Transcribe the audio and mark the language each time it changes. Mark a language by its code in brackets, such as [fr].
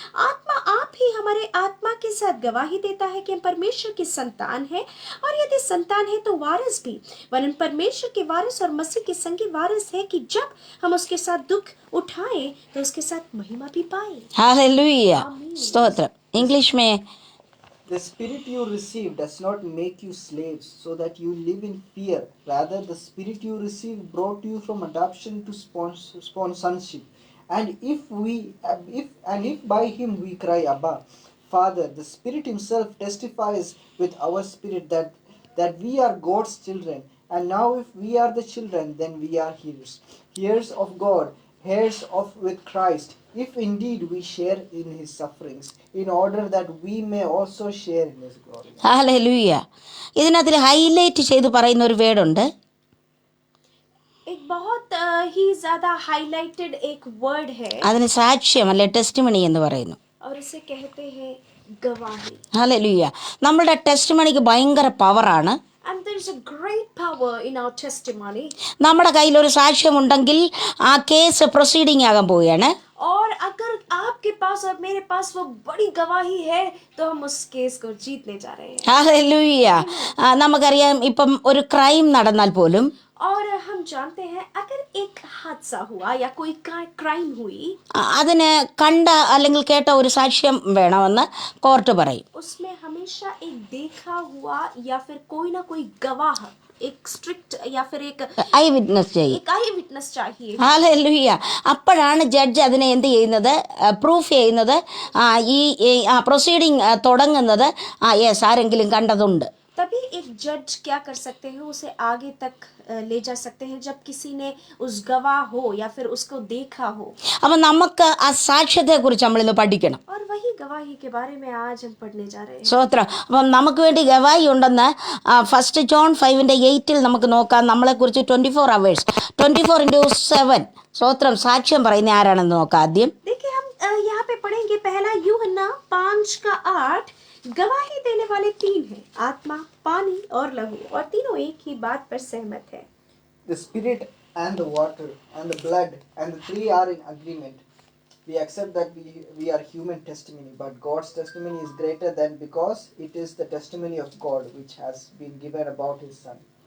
[hi] आत्मा आप ही हमारे आत्मा के साथ गवाही देता है कि हम परमेश्वर की संतान है, और यदि संतान है तो वारिस भी, वरन परमेश्वर के वारिस और मसीह के संगी वारिस है, कि जब हम उसके साथ दुख उठाए तो उसके साथ महिमा भी पाए. हालेलुया. स्तोत्रम. इंग्लिश में [en] The spirit you receive does not make you slaves so that you live in fear. Rather, the spirit you receive brought you from adoption to sonship. And if by him we cry, Abba, Father, the Spirit himself testifies with our spirit that we are God's children. And now if we are the children, then we are heirs of God, heirs with Christ, if indeed we share in his sufferings, in order that we may also share in his glory. [ml] Hallelujah. ഇതിനകത്തിൽ highlight ചെയ്ത് പറയുന്ന ഒരു വേർഡുണ്ട്. [hi] एक बहुत ही ज्यादा highlighted एक word है, [ml] അതിന് സാക്ഷ്യം അല്ലെ ടെസ്റ്റിമണി എന്ന് പറയുന്നു. [hi] और इसे कहते हैं गवाही. [ml] ഹല്ലേലൂയ. നമ്മുടെ ടെസ്റ്റിമണിക്ക് ഭയങ്കര പവറാണ്. [en] And there is a great power in our testimony. [ml] നമ്മുടെ കയ്യിൽ ഒരു സാക്ഷ്യമുണ്ടെങ്കിൽ ആ കേസ് പ്രൊസീഡിങ് ആകാൻ പോവുകയാണ്. [hi] और अगर आपके पास और मेरे पास वो बड़ी गवाही है, तो हम उस केस को जीतने जा रहे हैं. [ml] ഹല്ലേലൂയ. നമുക്കറിയാം, ഇപ്പം ഒരു ക്രൈം നടന്നാൽ പോലും [hi] और हम जानते हैं, अगर एक हादसा हुआ या कोई क्राइम हुई, [ml] അതിന് കണ്ട അല്ലെങ്കിൽ കേട്ട ഒരു സാക്ഷ്യം വേണമെന്ന് കോർട്ട് പറയും. [hi] उसमें हमेशा एक देखा हुआ या फिर कोई ना कोई गवाह, एक स्ट्रिक्ट या फिर एक [en] Eyewitness ചെയ്യും. [hi] एक आई विटनेस चाहिए. [ml] ഹല്ലേലൂയ. അപ്പോഴാണ് ജഡ്ജ് അതിനെ എന്ത് ചെയ്യുന്നത്, പ്രൂഫ് ചെയ്യുന്നത്, ഈ പ്രൊസീഡിങ് തുടങ്ങുന്നത്. യെസ്, ആരെങ്കിലും കണ്ടതുണ്ട്. [hi] तभी एक जज क्या कर सकते हैं, उसे आगे तक ले जा सकते हैं, जब किसी ने उस गवाह हो या फिर उसको देखा हो. [ml] അപ്പം നമുക്ക് ആ സാക്ഷ്യത്തെക്കുറിച്ച് നമ്മളിന്ന് പഠിക്കണം. [hi] और वही गवाही के बारे में आज हम पढ़ने जा रहे हैं. [ml] സ്തോത്രം. അപ്പം നമുക്ക് വേണ്ടി ഗവാഹി ഉണ്ടെന്ന് 1 John 5:8 നമുക്ക് നോക്കാം. നമ്മളെക്കുറിച്ച് 24 hours 24/7 സ്തോത്രം സാക്ഷ്യം പറയുന്ന ആരാണെന്ന് നോക്കാം. ആദ്യം [hi] देखिए, हम यहाँ पे पढ़ेंगे पहला यूहन्ना 5:8. गवाही देने वाले 3 हैं, आत्मा, पानी और लहू, और तीनों एक ही बात पर सहमत है. [en] The spirit and the water and the blood and the three are in agreement. We accept that we are human testimony, but God's testimony is greater than, because it is the testimony of God which has been given about his son.